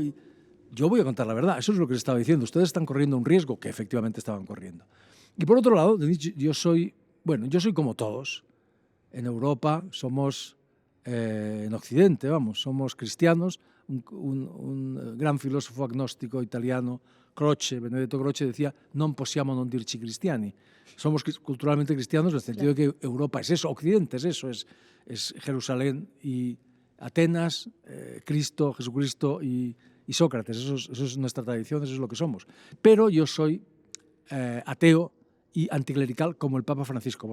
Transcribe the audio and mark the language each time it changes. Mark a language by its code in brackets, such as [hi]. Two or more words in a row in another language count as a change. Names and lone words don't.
[es] Y yo voy a contar la verdad. Eso es lo que les estaba diciendo. Ustedes están corriendo un riesgo, que efectivamente estaban corriendo. Y por otro lado, yo soy como todos. En Europa somos... en Occidente, somos cristianos. Un gran filósofo agnóstico italiano Croce, Benedetto Croce decía [it] non possiamo non dirci cristiani. [es] Somos culturalmente cristianos en el sentido de que Europa es eso, Occidente es eso, es Jerusalén y Atenas, Cristo, Jesucristo y Sócrates. Eso es nuestra tradición, eso es lo que somos. Pero yo soy ateo y anticlerical como el Papa Francisco.